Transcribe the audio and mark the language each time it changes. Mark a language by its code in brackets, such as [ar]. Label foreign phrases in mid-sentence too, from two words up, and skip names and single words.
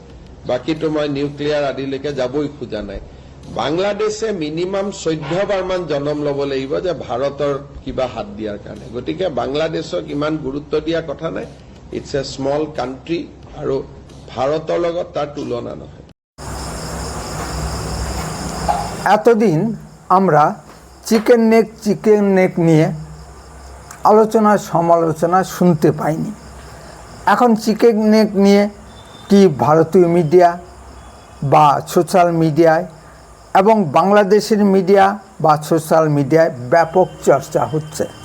[as] বাকীটো মই নিউক্লিয়াৰ আদিলৈকে যাবই খোজা নাই। বাংলাদেশে মিনিমাম 14 বাৰমান জনম ল'ব লাগিব যে ভাৰতৰ কিবা হাত দিয়াৰ কাৰণে। গতিকে বাংলাদেশক ইমান গুৰুত্ব দিয়া কথা নাই। [en] it's a small country [as] আৰু ভাৰতৰ লগত তাৰ তুলনা নহয়। [bn] এতদিন আমরা [en] chicken neck [bn] নিয়ে আলোচনা সমালোচনা শুনতে পাইনি। এখন [en] chicken neck [bn] নিয়ে কি ভারতীয় মিডিয়া বা [en] social media [bn] এবং বাংলাদেশের মিডিয়া বা [en] social media [bn] ব্যাপক চর্চা হচ্ছে।